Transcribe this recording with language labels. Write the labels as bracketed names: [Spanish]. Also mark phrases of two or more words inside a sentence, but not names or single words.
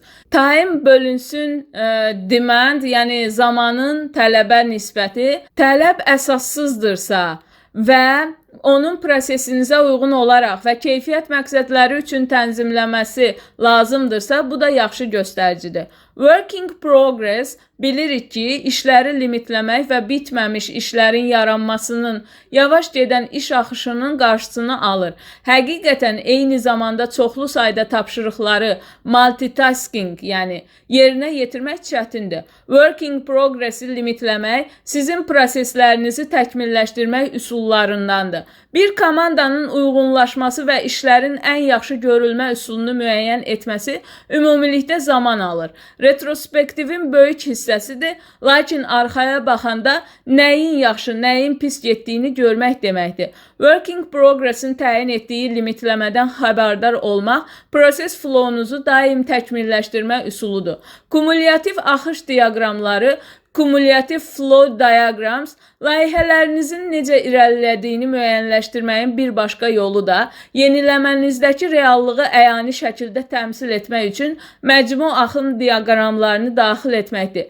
[Azerbaijani] Time bölünsün demand, yəni zamanın tələbə nisbəti, tələb əsassızdırsa və onun prosesinizə uyğun olaraq və keyfiyyət məqsədləri üçün tənzimləməsi lazımdırsa, bu da yaxşı göstəricidir. [English] Work in progress [Azerbaijani] bilirik ki, işləri limitləmək və bitməmiş işlərin yaranmasının, yavaş gedən iş axışının qarşısını alır. Həqiqətən eyni zamanda çoxlu sayda tapşırıqları multitasking, yəni yerinə yetirmək çətindir. [English] Work in progress-i [Azerbaijani] limitləmək sizin proseslərinizi təkmilləşdirmək üsullarındandır. Bir komandanın uyğunlaşması və işlərin ən yaxşı görülmə üsulunu müəyyən etməsi ümumilikdə zaman alır. Retrospektivin böyük hissəsidir, lakin arxaya baxanda nəyin yaxşı, nəyin pis getdiyini görmək deməkdir. [English] Working progress-in [Azerbaijani] təyin etdiyi limitləmədən xəbərdar olmaq, proses flow-nuzu daim təkmilləşdirmə üsuludur. Kumulyativ axış diaqramları, [English] Cumulative Flow Diagrams [Azerbaijani] layihələrinizin necə irəlilədiyini müəyyənləşdirməyin bir başqa yolu da yeniləmənizdəki reallığı əyani şəkildə təmsil etmək üçün məcmu axın diaqramlarını daxil etməkdir.